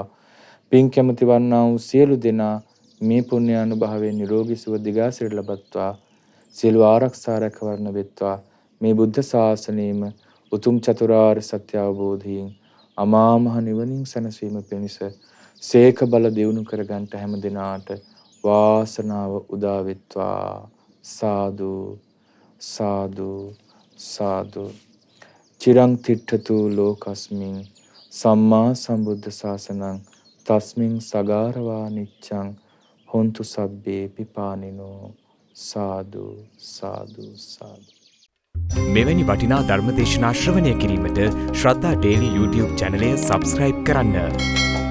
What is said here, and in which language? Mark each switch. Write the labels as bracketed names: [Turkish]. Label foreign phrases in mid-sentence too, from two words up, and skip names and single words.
[Sinhala] පින් කැමති වන්නා වූ සියලු දෙනා මේ පුණ්‍යානුභාවයෙන් නිරෝගී සුව දිගාසිරි ලබත්වා. සියලු ආරක්ෂා රැකවරණ වෙත්වා. මේ බුද්ධ ශාසනයේම උතුම් චතුරාර්ය සත්‍ය අවබෝධයෙන් අමා මහ නිවනින් සැනසීම පිණිස සේක බල දියුණු කරගන්නට හැම දිනාට වාසනාව උදා වෙත්වා. සාදු සාදු සාදු. [Pali] චිරං තිට්ඨතු ලෝකස්මින් සම්මා සම්බුද්ධ ශාසනං තස්මින් සගාරවා නිච්ඡං හොන්තු සබ්බේ පිපානිනෝ. [Sinhala] සාදු සාදු සාදු. මෙවැනි වටිනා ධර්ම දේශනා ශ්‍රවණය කිරීමට ශ්‍රද්ධා ඩේලි YouTube චැනලය සබ්ස්ක්‍රයිබ් කරන්න.